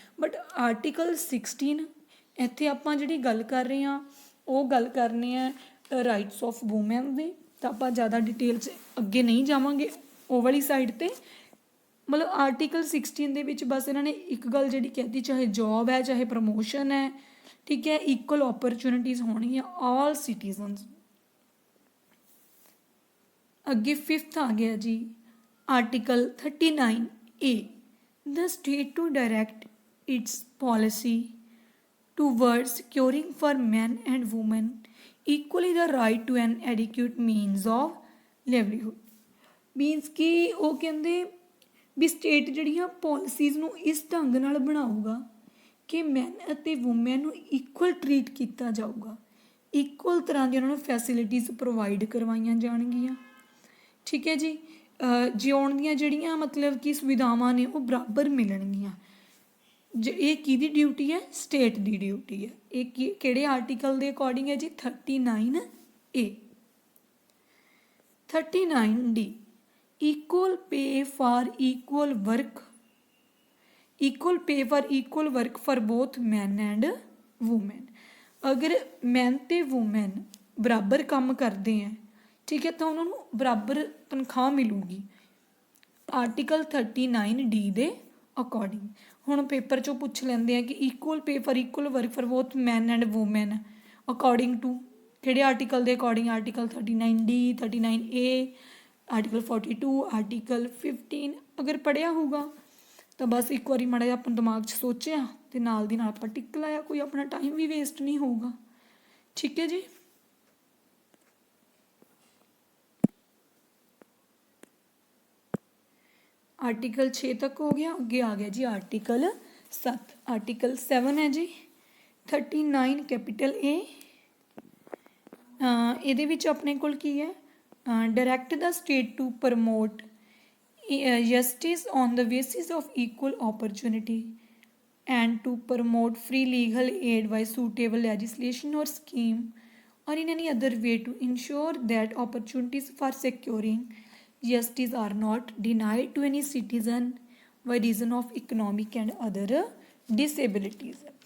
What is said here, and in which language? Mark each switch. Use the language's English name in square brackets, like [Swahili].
[Punjabi] But article 16 ਇੱਥੇ ਆਪਾਂ ਜਿਹੜੀ ਗੱਲ ਕਰ ਰਹੇ ਹਾਂ ਉਹ ਗੱਲ ਕਰਨੀ ਹੈ [English] rights of woman [Punjabi] ਦੀ, ਤਾਂ ਆਪਾਂ ਜ਼ਿਆਦਾ ਡਿਟੇਲ 'ਚ ਅੱਗੇ ਨਹੀਂ ਜਾਵਾਂਗੇ ਉਹ ਵਾਲੀ ਸਾਈਡ 'ਤੇ। ਮਤਲਬ ਆਰਟੀਕਲ 16 ਦੇ ਵਿੱਚ ਬਸ ਇਹਨਾਂ ਨੇ ਇੱਕ ਗੱਲ ਜਿਹੜੀ ਕਹਿਤੀ, ਚਾਹੇ ਜੋਬ ਹੈ ਚਾਹੇ ਪ੍ਰਮੋਸ਼ਨ ਹੈ, ਠੀਕ ਹੈ, ਇਕੁਅਲ ਓਪਰਚੁਨਿਟੀਜ਼ ਹੋਣਗੀਆਂ ਆਲ ਸਿਟੀਜ਼ਨਸ। ਅੱਗੇ 5th ਆ ਗਿਆ ਜੀ article 39A, [English] The state to direct its policy towards securing for men and women equally the right to an adequate means of livelihood। [Punjabi] Means ਕਿ ਉਹ ਕਹਿੰਦੇ ਵੀ ਸਟੇਟ ਜਿਹੜੀਆਂ ਪੋਲਿਸੀਜ਼ ਨੂੰ ਇਸ ਢੰਗ ਨਾਲ ਬਣਾਊਗਾ ਕਿ ਮੈਨ ਅਤੇ ਵੂਮੈਨ ਨੂੰ ਇਕੁਅਲ ਟਰੀਟ ਕੀਤਾ ਜਾਊਗਾ, ਇਕੁਅਲ ਤਰ੍ਹਾਂ ਦੀਆਂ ਉਹਨਾਂ ਨੂੰ ਫੈਸਿਲਿਟੀਜ਼ ਪ੍ਰੋਵਾਈਡ ਕਰਵਾਈਆਂ ਜਾਣਗੀਆਂ, ਠੀਕ ਹੈ ਜੀ। ਜਿਉਣ ਦੀਆਂ ਜਿਹੜੀਆਂ ਮਤਲਬ ਕਿ ਸੁਵਿਧਾਵਾਂ ਨੇ ਉਹ ਬਰਾਬਰ ਮਿਲਣਗੀਆਂ। ਇਹ ਕਿਹਦੀ ਡਿਊਟੀ ਹੈ? ਸਟੇਟ ਦੀ ਡਿਊਟੀ ਹੈ। ਇਹ ਕਿਹੜੇ ਆਰਟੀਕਲ ਦੇ ਅਕੋਰਡਿੰਗ ਹੈ ਜੀ? 39A। [English] 39D, equal pay for equal work, equal pay for equal work for both men and women। [Punjabi] ਅਗਰ ਮੈਨ ਅਤੇ ਵੂਮੈਨ ਬਰਾਬਰ ਕੰਮ ਕਰਦੇ ਹੈ, ਠੀਕ ਹੈ, ਤਾਂ ਉਹਨਾਂ ਨੂੰ ਬਰਾਬਰ ਤਨਖਾਹ ਮਿਲੂਗੀ ਆਰਟੀਕਲ 39D ਦੇ ਅਕੋਰਡਿੰਗ। ਹੁਣ ਪੇਪਰ 'ਚੋਂ ਪੁੱਛ ਲੈਂਦੇ ਆ ਕਿ [English] equal pay for equal work for both man and woman according to [Punjabi] ਕਿਹੜੇ ਆਰਟੀਕਲ ਦੇ according? Article 39D, 39A, article 42, article 15। ਅਗਰ ਪੜ੍ਹਿਆ ਹੋਊਗਾ ਤਾਂ ਬਸ ਇੱਕ ਵਾਰੀ ਮਾੜਾ ਜਿਹਾ ਆਪਾਂ ਦਿਮਾਗ 'ਚ ਸੋਚਿਆ ਅਤੇ ਨਾਲ ਦੀ ਨਾਲ ਆਪਾਂ ਟਿਕ ਲਾਇਆ, ਕੋਈ ਆਪਣਾ ਟਾਈਮ ਵੀ ਵੇਸਟ ਨਹੀਂ ਹੋਊਗਾ, ਠੀਕ ਹੈ ਜੀ। ਆਰਟੀਕਲ 6 ਤੱਕ ਹੋ ਗਿਆ। ਅੱਗੇ ਆ ਗਿਆ ਜੀ ਆਰਟੀਕਲ 7। ਆਰਟੀਕਲ 7 ਹੈ ਜੀ 39 ਕੈਪੀਟਲ A। ਇਹਦੇ ਵਿੱਚ ਆਪਣੇ ਕੋਲ ਕੀ ਹੈ? [English] Direct ਦਾ state to promote justice on the basis of equal opportunity and to promote free legal aid by suitable legislation or scheme or in any other way to ensure that opportunities for securing justice are not denied to any citizen by reason of economic and other disabilities।